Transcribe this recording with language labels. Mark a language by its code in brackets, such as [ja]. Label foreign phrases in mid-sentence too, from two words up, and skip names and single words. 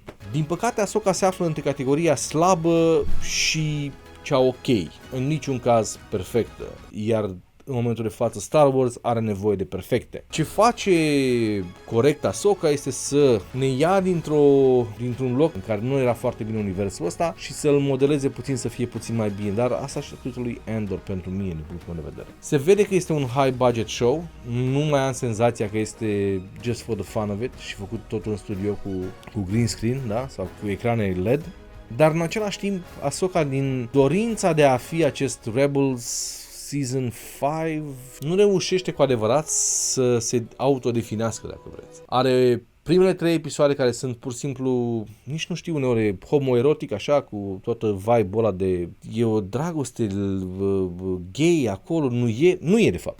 [ro] Din păcate, Ahsoka se află între categoria slabă și cea ok, în niciun caz perfectă, iar în momentul de față Star Wars are nevoie de perfecte. Ce face corect Ahsoka este să ne ia dintr-un loc în care nu era foarte bine universul ăsta și să-l modeleze puțin să fie puțin mai bine, dar asta și atâtul lui Andor pentru mine, din punctul meu de vedere. Se vede că este un [en] high budget show, [ro] nu mai am senzația că este [en] just for the fun of it [ro] și făcut totul în studio cu [en] green screen, [ro] da? Sau cu ecrane LED. Dar în același timp, Ahsoka, din dorința de a fi acest Rebels Season 5, nu reușește cu adevărat să se autodefinească, dacă vreți. Are primele 3 episoade care sunt pur și simplu, nici nu știu, uneori homoerotic, așa, cu toată vibe-ul ăla de e o dragoste gay acolo, nu e de fapt.